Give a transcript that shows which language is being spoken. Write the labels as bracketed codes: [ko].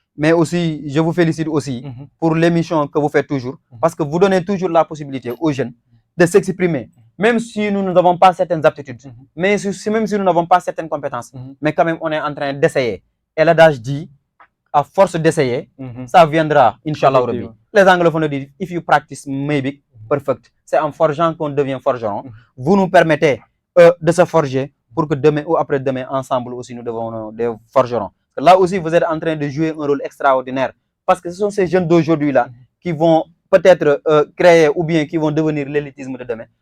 [fr] Mais aussi, je vous félicite aussi pour l'émission que vous faites toujours, parce que vous donnez toujours la possibilité aux jeunes de s'exprimer, même si nous n'avons pas certaines aptitudes, même si nous n'avons pas certaines compétences, mais quand même on est en train d'essayer. Et l'adage dit, à force d'essayer, ça viendra, [ar] Inch'Allah Rabbi. [fr] Les anglophones disent, [en] if you practice, maybe perfect. [fr] C'est en forgeant qu'on devient forgeron. Vous nous permettez de se forger pour que demain ou après-demain, ensemble aussi, nous devenons des forgerons. Là aussi, vous êtes en train de jouer un rôle extraordinaire, parce que ce sont ces jeunes d'aujourd'hui-là qui vont peut-être créer ou bien qui vont devenir l'élitisme de demain.